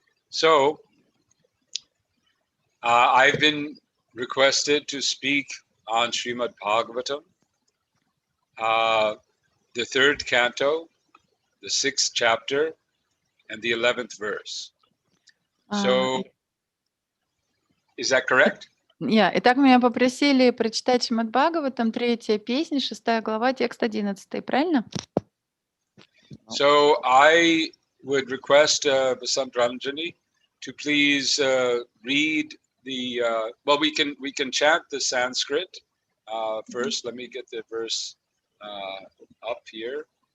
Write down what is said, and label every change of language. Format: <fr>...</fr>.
<en>So, I've been requested to speak on Srimad Bhagavatam, the 3rd canto, the 6th chapter, and the 11th verse. So, Okay. is that correct?</en> <ru>Итак, меня попросили прочитать Шримад Бхагаватам, 3-я песня, 6 глава, текст 11, правильно?</ru> <en>So I would request Vasant Ranjani to please read the well, we can chant the Sanskrit first. Let me get the verse up here.</en>